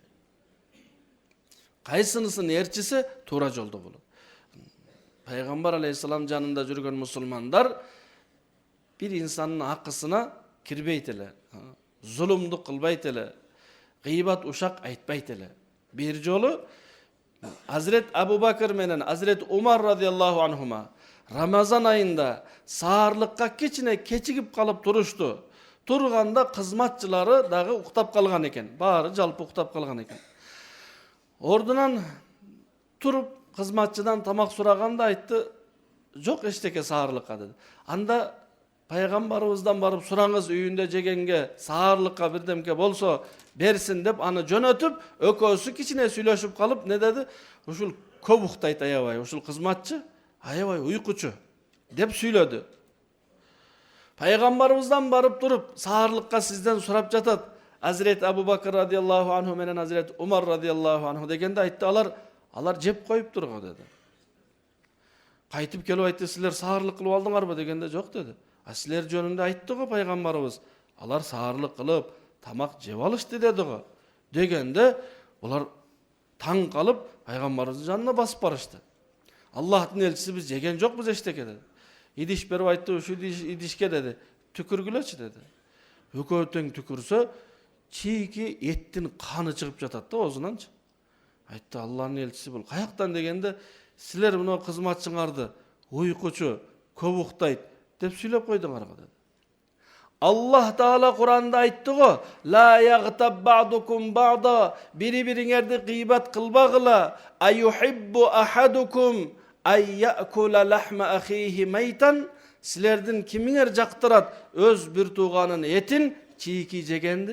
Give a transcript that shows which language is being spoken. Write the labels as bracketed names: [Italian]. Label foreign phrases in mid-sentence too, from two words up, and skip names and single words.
[Kyrgyz] Кайсынысын ээрчисе туура жолдо болот. Пайгамбар алейхиссалам жанында жүргөн мусулмандар бир инсандын акысына кирбейт эле, зулумдук кылбайт эле, гыйбат ушак айтпайт эле. Bir жолу Hazret Abu Bakr менен Hazret Umar [Arabic] رضي الله عنهما [Kyrgyz] Ramazan ayında саарлыкка кичине кечигип калып турушту. Турганда кызматчылары дагы уктап калган экен. Баары жалпы уктап калган экен. Ордунан туруп кызматчыдан тамак сураганда айтты, жок эчтеке саарлыкка деди. Анда Пайгамбарыбыздан барып сураңыз, үйүндө жегенге саарлыкка бирдемке болсо берсин деп аны жөнөтүп, экөөсү кичине сүйлөшүп калып, не деди? Ушул көп уктайт аябай, ушул кызматчы аябай уйкучу деп сүйлөдү. Пайгамбарыбыздан барып туруп, саарлыкка сизден сурап жатат. Hazret Abu Bakr [Arabic] رضي الله عنه [Kyrgyz] менен Hazret Umar [Arabic] رضي الله عنه [Kyrgyz] дегенде айтты, алар жеп коюп турго деди. Кайтып келип айтты, силер саарлык кылып алдыңарбы дегенде, жок деди. Силер жөнүндө айтты го пайгамбарыбыз. Алар саарлык кылып, тамак жеп алышты деди го. Дегенде булар таң калып пайгамбарыбыздын жанына басып барышты. Аллахтын элчиси, биз жеген жокпуз эчтеке деди. Идиш берип айтты, ушу идишке деди, түкүргүлөчү деди. Экөө тең түкүрсө, чийки эттин каны чыгып жатат да оозунанчы. Айтты, Аллахтын элчиси бул каяктан дегенде, силер мына кызматчыңарды уйкучу, көп уктайт деп сүйлөп койдуңар го деди. Аллах Таала Куранда айтты го, [Arabic] ولا يغتب بعضكم بعضا, [Kyrgyz] бири-бириңерди гыйбат кылбагыла, [Arabic] أيحب أحدكم أن يأكل لحم أخيه ميتا, [Kyrgyz] силерден кимиңер жактырат өз бир тууганын этин чийки жегенди.